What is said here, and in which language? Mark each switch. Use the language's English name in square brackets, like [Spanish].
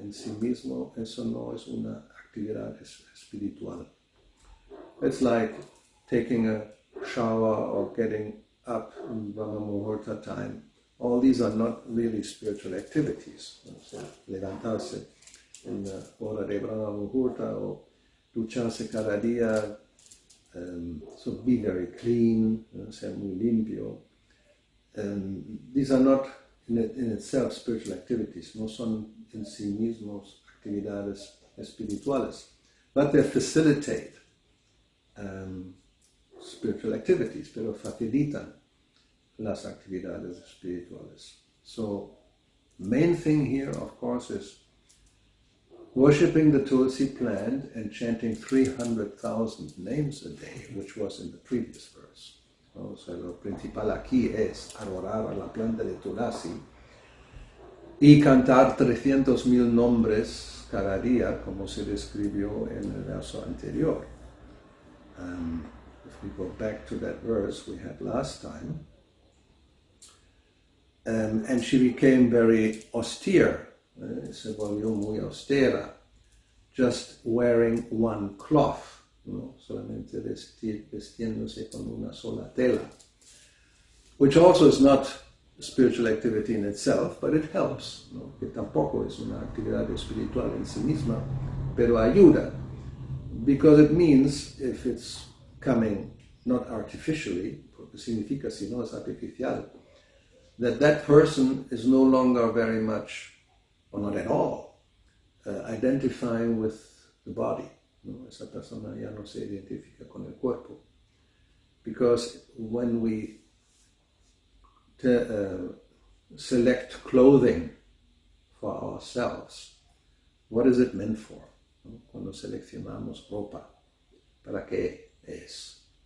[Spanish] En sí mismo eso no es una actividad espiritual. [English] It's like taking a shower or getting up in Brahma Muhurta time all these are not really spiritual activities. [Spanish] So, levantarse en la hora de Brahma Muhurta o ducharse cada día, [English] so be very clean, [Spanish] ser muy limpio. [English] These are not in itself spiritual activities, [Spanish] no son en sí mismos actividades espirituales, [English] but they facilitate spiritual activities, [Spanish] pero facilitan las actividades espirituales. [English] So, main thing here, of course, is worshipping the Tulsi plant and chanting 300,000 names a day, which was in the previous verse. [Spanish] O sea, lo principal aquí es adorar a la planta de Tulasi y cantar 300,000 nombres cada día, como se describió en el verso anterior. [English] If we go back to that verse we had last time, and she became very austere, [Spanish] se volvió muy austera, [English] just wearing one cloth, ¿no? [Spanish] Solamente vestiéndose con una sola tela, [English] which also is not a spiritual activity in itself, but it helps, ¿no? [Spanish] Que tampoco es una actividad espiritual en sí misma, pero ayuda, [English] because it means, if it's coming not artificially, [Spanish] porque significa si no es artificial, [English] that person is no longer very much, or not at all, identifying with the body. ¿No? [Spanish] Esa persona ya no se identifica con el cuerpo. [English] Because when we select clothing for ourselves, what is it meant for? [Spanish] ¿No? Cuando seleccionamos ropa, ¿para qué es?